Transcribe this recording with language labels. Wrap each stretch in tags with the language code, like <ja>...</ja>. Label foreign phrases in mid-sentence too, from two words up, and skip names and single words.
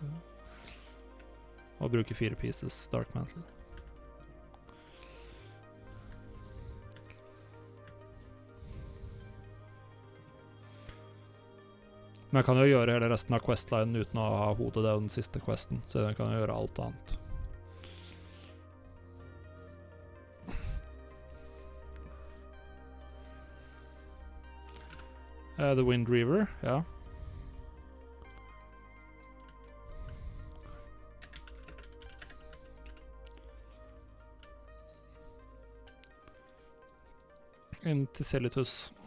<no>Og bruke 4 pieces Dark Mantle. Men jeg kan jo gjøre hele resten av questline uten å ha hodet. Det er jo den siste questen, så jeg kan jo gjøre alt annet. The Wind Reaver, ja. Into Silitus.</no>